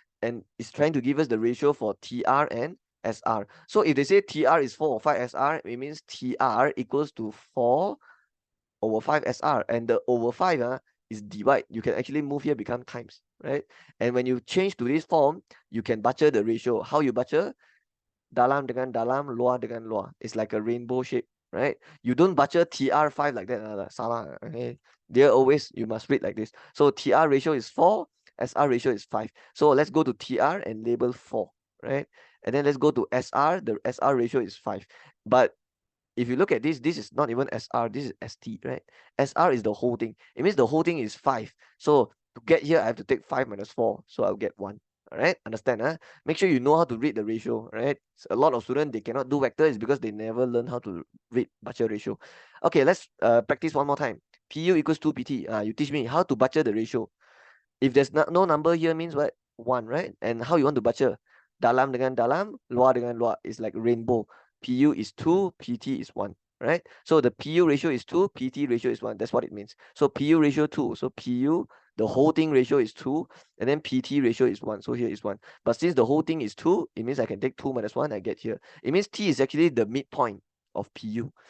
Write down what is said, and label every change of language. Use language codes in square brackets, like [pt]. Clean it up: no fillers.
[en] And it's trying to give us the ratio for TR and SR. So if they say TR is 4 or 5 SR, it means TR equals to 4 over 5 SR. And the over 5 is divide. You can actually move here, become times, right? And when you change to this form, you can baca the ratio. How you baca? [ms] Dalam dengan dalam, luar dengan luar. [en] It's like a rainbow shape, right? You don't baca TR5 like that. Salah. Okay. There always, you must read like this. So TR ratio is 4, SR ratio is 5. So let's go to TR and label 4, right? And then let's go to SR. The SR ratio is 5. But if you look at this, this is not even SR, this is ST, right? SR is the whole thing. It means the whole thing is 5. So to get here, I have to take 5 minus 4. So I'll get 1. All right, understand? Make sure you know how to read the ratio, right? So a lot of students, they cannot do vector is because they never learn how to read baca ratio. Okay, let's practice one more time. PU equals 2 PT. You teach me how to baca the ratio. If there's no number here means what? 1, right? And how you want to baca? [ms] Dalam dengan dalam, luar dengan luar is like rainbow. [en] PU is 2, PT is 1, right? So the PU ratio is 2, PT ratio is 1. That's what it means. So PU ratio 2. So PU, the whole thing ratio is 2, and then PT ratio is 1. So here is 1. But since the whole thing is 2, it means I can take 2 minus 1, I get here. It means T is actually the midpoint of PU.